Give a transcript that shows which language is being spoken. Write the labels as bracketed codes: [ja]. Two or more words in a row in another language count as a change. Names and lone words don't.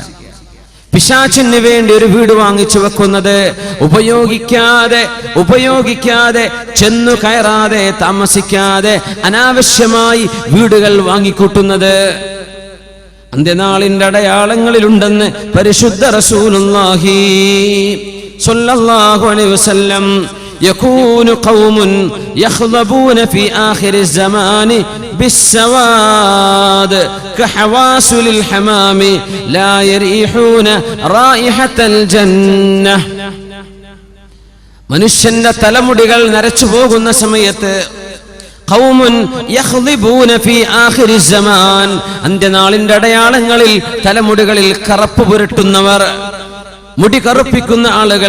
[ml] പിശാചിന് വേണ്ടി ഒരു വീട് വാങ്ങിച്ചു വെക്കുന്നത്, ഉപയോഗിക്കാതെ ചെന്നു കയറാതെ താമസിക്കാതെ അനാവശ്യമായി വീടുകൾ വാങ്ങിക്കൂട്ടുന്നത് അന്ത്യനാളിന്റെ അടയാളങ്ങളിലുണ്ടെന്ന് പരിശുദ്ധ [ar] رسول الله صلى الله عليه وسلم. يكون قوم يخضبون في آخر الزمان بالسواد كحواسل الحمام لا يريحون رائحة الجنة. [ml] മനുഷ്യന്റെ തലമുടികൾ നരച്ചു പോകുന്ന സമയത്ത് [ar] قوم يخضبون في آخر الزمان, [ml] അന്ത്യനാളിന്റെ അടയാളങ്ങളിൽ തലമുടികളിൽ കറുപ്പ് പുരട്ടുന്നവർ, മുടി കറുപ്പിക്കുന്ന ആളുകൾ.